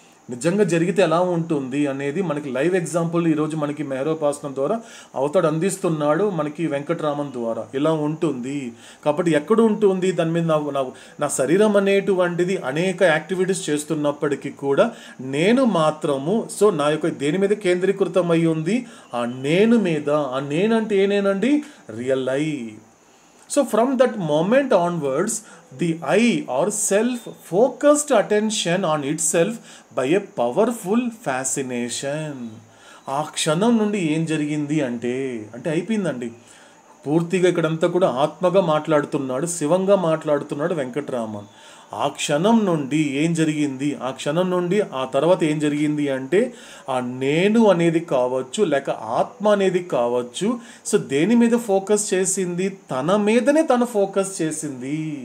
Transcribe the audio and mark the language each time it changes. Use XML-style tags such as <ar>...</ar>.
<te>నిజంగా జరిగితే ఎలా ఉంటుంది అనేది మనకి లైవ్ ఎగ్జాంపుల్ ఈరోజు మనకి మెహరోపాసనం ద్వారా అవతాడు అందిస్తున్నాడు మనకి వెంకట్రామన్ ద్వారా. ఇలా ఉంటుంది కాబట్టి ఎక్కడ ఉంటుంది దాని మీద నా శరీరం అనేటువంటిది అనేక యాక్టివిటీస్ చేస్తున్నప్పటికీ కూడా నేను మాత్రము నా యొక్క దేని మీద కేంద్రీకృతమై ఉంది, ఆ నేను మీద. ఆ నేనంటే ఏ నేనండి, real I.</te> <en>So from that moment onwards, the I or self-focused attention on itself by a powerful fascination.</en> <te>ఆ క్షణం నుండి ఏం జరిగింది అంటే అయిపోయిందండి. పూర్తిగా ఇక్కడంతా కూడా ఆత్మగా మాట్లాడుతున్నాడు, శివంగా మాట్లాడుతున్నాడు వెంకట్రామన్. ఆ క్షణం నుండి ఏం జరిగింది, ఆ క్షణం నుండి ఆ తర్వాత ఏం జరిగింది అంటే ఆ నేను అనేది కావచ్చు లేక ఆత్మ అనేది కావచ్చు, దేని మీద ఫోకస్ చేసింది, తన మీదనే తను ఫోకస్ చేసింది.</te>